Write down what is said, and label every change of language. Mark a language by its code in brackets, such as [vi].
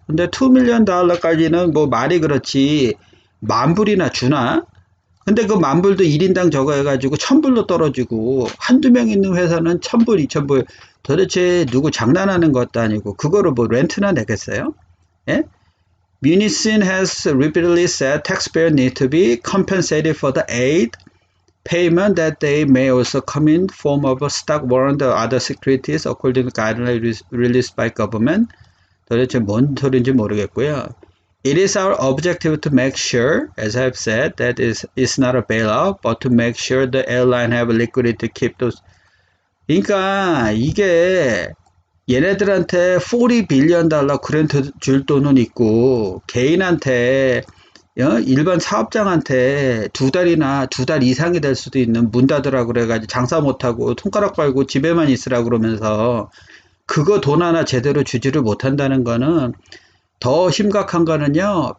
[ko] 근데 2 밀리언 달러까지는 뭐 말이 그렇지 만불이나 주나? 근데 그 만불도 1인당 저거 해가지고 1000불로 떨어지고 한두 명 있는 회사는 1000불, 2000불 도대체 누구 장난하는 것도 아니고 그거를 뭐 렌트나 내겠어요? 예? [en] Municipal has repeatedly said taxpayers need to be compensated for the aid payment that they may also come in form of a stock warrant or other securities according to guidelines released by government. [ko] 도대체 뭔 소리인지 모르겠고요. [en] It is our objective to make sure, as I've said, that it's not a bailout, but to make sure the airline have liquidity to keep those. [ko] 그러니까 이게 얘네들한테 40 빌리언 달러 그랜트 줄 돈은 있고 개인한테 일반 사업장한테 두 달이나 두 달 이상이 될 수도 있는 문 닫으라고 그래가지고 장사 못하고 손가락 빨고 집에만 있으라고 그러면서 그거 돈 하나 제대로 주지를 못한다는 거는 더 심각한 거는요.